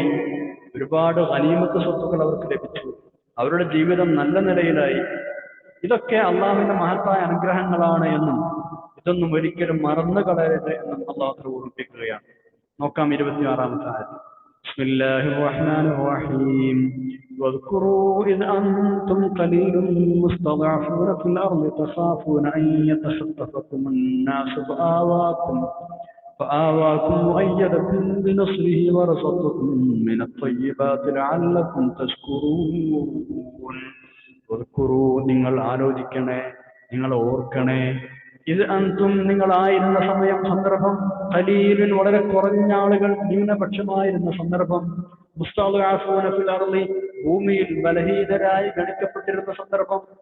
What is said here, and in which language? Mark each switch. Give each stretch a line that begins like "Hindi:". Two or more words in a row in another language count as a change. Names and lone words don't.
Malayalam: ഒരുപാട് ഗനീമത്ത് സ്വത്തുക്കൾ അവർക്ക് ലഭിച്ചു. അവരുടെ ജീവിതം നല്ല നിലയിലായി. ഇതൊക്കെ അള്ളാഹുവിന്റെ മഹത്തായ അനുഗ്രഹങ്ങളാണ് എന്നും ഇതൊന്നും ഒരിക്കലും മറന്നു കളയരുത് എന്നും അള്ളാഹു ഓർമ്മിപ്പിക്കുകയാണ്. നോക്കാം 26-ാമത്തെ ആയത്ത്.
Arabic: بسم الله الرحمن الرحيم. واذكروا إذ أنتم قليل مستضعفون في الأرض تخافون أن يتخطفكم الناس فآواكم وأيدكم بنصره ورزقكم من الطيبات لعلكم تشكرون واذكروا
Malayalam: നിങ്ങൾ ആലോചിക്കണേ നിങ്ങൾ ഓർക്കണേ
Arabic: إذ أنتم
Malayalam: നിങ്ങളായിരുന്ന സമയം സന്ദർഭം ഖലീലുൻ വളരെ കുറഞ്ഞ ആളുകൾ ന്യൂനപക്ഷമായിരുന്ന സന്ദർഭം
Arabic: مستضعفون في الأرض
Malayalam: ഭൂമിയിൽ ബലഹീനരായി ഗണിക്കപ്പെട്ടിരുന്ന സന്ദർഭം